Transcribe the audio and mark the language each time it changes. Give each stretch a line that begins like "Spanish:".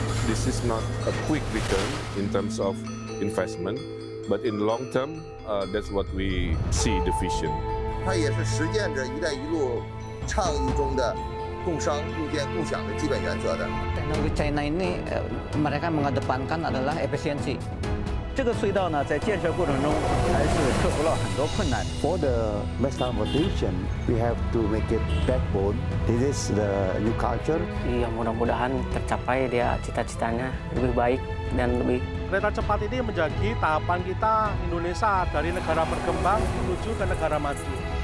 English: this is not a quick return in terms of investment, but in long term, that's what we see the vision.
Chinese: 它也是实践着"一带一路"倡议中的共商、共建、共享的基本原则的。
Indonesian: Teknologi China ini mereka mengedepankan adalah efisiensi.
Chinese: 这个隧道呢，在建设过程中还是克服了很多困难。
English: For the mass transportation, we have to make it backbone. This is the new culture.
Indonesian: Iya, mudah-mudahan tercapai dia cita-citanya lebih baik dan lebih. Kereta cepat ini menjadi tahapan kita Indonesia dari negara berkembang menuju ke negara maju.